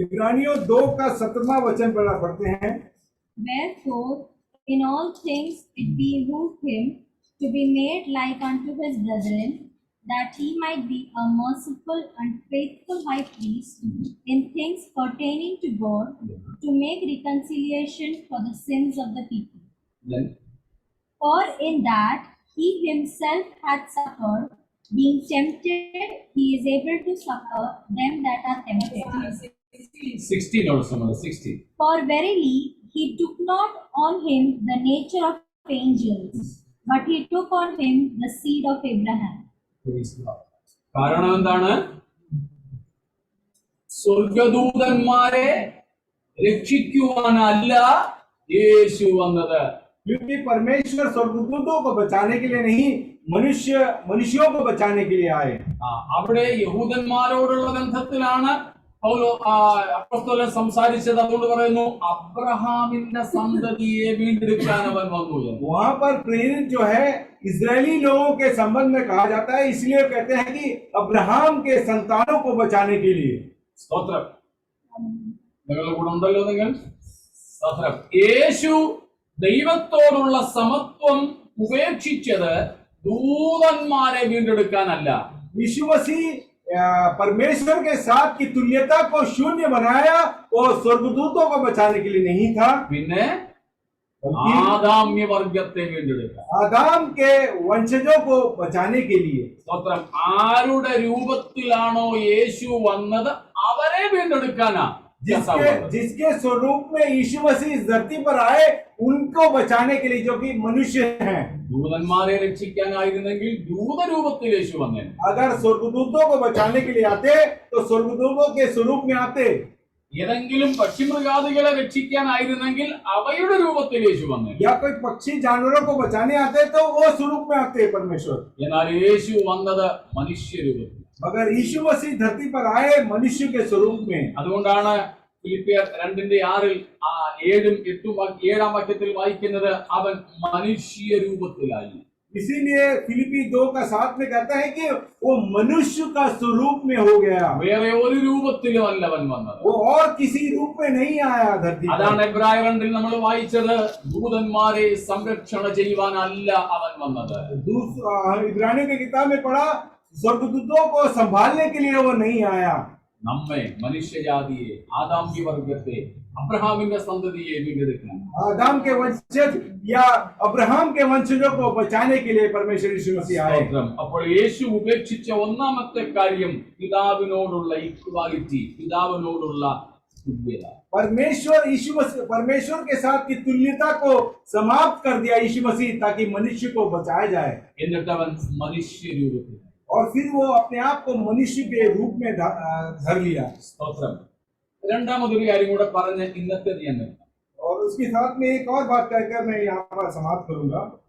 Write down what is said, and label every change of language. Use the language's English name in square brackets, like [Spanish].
[Hindi] इब्रानियों 2 का 17वां वचन पढ़ते हैं. [English] Wherefore, in all things it behooved him to be made like unto his brethren, that he might be a merciful and faithful high priest in things pertaining to God, to make reconciliation for the sins of the people. Then, For in that he himself hath suffered, being tempted, he is able to succor them that are tempted. 16 also, 16. For verily he took not on him the nature of angels, but he took on him the seed of Abraham. [Malayalam] കാരണം എന്താണ്? സ്വർഗദൂതന്മാരെ രക്ഷിക്കുവാനല്ല യേശു വന്നത്. [Hindi] क्योंकि परमेश्वर स्वर्गदूतों को बचाने के लिए नहीं, मनुष्यों को बचाने के लिए आए. [Malayalam] അവിടെ യഹൂദന്മാരോടുള്ള ബന്ധത്തിലാണ് അപ്പോസ്തലൻ സംസാരിച്ചത്. അതുകൊണ്ട് പറയുന്നു അബ്രഹാമിന്റെ സന്തതിയെ വീണ്ടെടുക്കാൻ അവൻ വന്നു. [Hindi] वहां पर प्रेरित जो है इजरायली लोगों के संबंध में कहा जाता है, इसलिए कहते हैं कि अब्राहम के संतानों को बचाने के लिए. [Malayalam] സ്തോത്രം. നിങ്ങളുടെ കൂടെ ഉണ്ടല്ലോ നിങ്ങൾ. സ്തോത്രം. യേശു ദൈവത്തോടുള്ള സമത്വം ഉപേക്ഷിച്ചത് ദൂതന്മാരെ വീണ്ടെടുക്കാനല്ല. [Hindi] यीशु मसीह परमेश्वर के साथ की तुल्यता को शून्य बनाया और स्वर्गदूतों को बचाने के लिए नहीं था, [Malayalam] പിന്നെ ആദാമ്യ വർഗത്തെ വീണ്ടെടുക്കാൻ. [Hindi] आदम के वंशजों को बचाने के लिए. [Malayalam] സ്തോത്രം. ആരുടെ രൂപത്തിലാണോ യേശു വന്നത് അവരെ വീണ്ടെടുക്കാനാ. [Hindi] जिसके स्वरूप में यीशु मसीह इस धरती पर आए उनको बचाने के लिए, जो कि मनुष्य हैं. [Malayalam] ദൂതന്മാരെ രക്ഷിക്കാനായിരുന്നെങ്കിൽ ദൂതരൂപത്തിൽ യേശു വന്നേ. [Hindi] अगर स्वर्गदूतों को बचाने के लिए आते तो स्वर्गदूतों के स्वरूप में आते. [Malayalam] ഏതെങ്കിലും പക്ഷിമൃഗാദികളെ രക്ഷിക്കാനായിരുന്നെങ്കിൽ അവയുടെ രൂപത്തിൽ യേശു വന്നേ. [Hindi] या कोई पक्षी जानवरों को बचाने आते तो वो स्वरूप में आते परमेश्वर. [Malayalam] എന്നാൽ യേശു വന്നത് മനുഷ്യരൂപത്തിൽ. [Hindi] मगर यीशु मसीह धरती पर आए मनुष्य के स्वरूप में. [Malayalam] അതുകൊണ്ടാണ് ഫിലിപ്പിയർ 2:6-7 വാക്യത്തിൽ വായിക്കുന്നത് അവൻ മനുഷ്യ രൂപത്തിലായി. [Hindi] इसीलिए फिलिपी 2:7 में कहता है कि वो मनुष्य का स्वरूप में हो गया. [Malayalam] വേറെ ഒരു രൂപത്തിലും അല്ല അവൻ വന്നത്. [Hindi] वो और किसी रूप में नहीं आया धरती पर. [Malayalam] അതാണ് എബ്രായർ 2 നമ്മൾ വായിച്ചത്. ദൂതന്മാരെ സംരക്ഷണ ചെയ്യുവാനല്ല അവൻ വന്നത്. [Hindi] इब्रानियों की किताब में पढ़ा स्वर्गदूतों को संभालने के लिए वो नहीं आया. [Malayalam] നമ്മെ മനുഷ്യജാതിയെ ആദാമ്യ വർഗത്തെ അബ്രഹാമിന്റെ സന്തതിയെ വീണ്ടെടുക്കാൻ. [Hindi] आदम के वंशज या अब्राहम के वंशजों को बचाने के लिए परमेश्वर यीशु मसीह आए. [Malayalam] അപ്പോൾ യേശു ഉപേക്ഷിച്ച ഒന്നാമത്തെ കാര്യം പിതാവിനോടുള്ള ഇക്വാലിറ്റി, പിതാവിനോടുള്ള തുല്യത. [Hindi] परमेश्वर के साथ की तुल्यता को समाप्त कर दिया यीशु मसीह, ताकि मनुष्य को बचाया जाए. [Malayalam] എന്നിട്ട് അവൻ മനുഷ്യ രൂപത്തിൽ. [Hindi] और फिर वो अपने आप को मनुष्य के रूप में धर लिया. [Malayalam] സ്തോത്രം. രണ്ടാമതൊരു കാര്യം കൂടെ പറഞ്ഞ് ഇന്നത്തെ ഞാൻ നിർത്താം. [Hindi] और उसके साथ में एक और बात कहकर मैं यहाँ पर समाप्त करूंगा.